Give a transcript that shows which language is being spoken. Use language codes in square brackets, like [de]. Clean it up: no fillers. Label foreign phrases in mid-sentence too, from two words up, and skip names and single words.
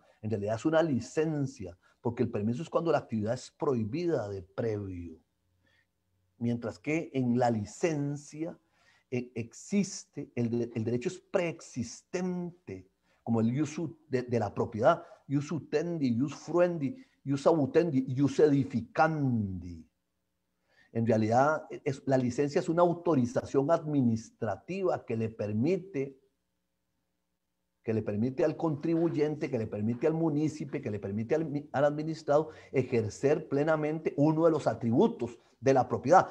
[es] En realidad es una licencia, porque el permiso es cuando la actividad es prohibida de previo. Mientras que en la licencia existe, el derecho es preexistente, como el ius de la propiedad, [la] ius utendi, ius fruendi, ius abutendi, ius edificandi. [es] En realidad, la licencia es una autorización administrativa que le permite al contribuyente, que le permite al municipio, que le permite al administrado ejercer plenamente uno de los atributos de la propiedad.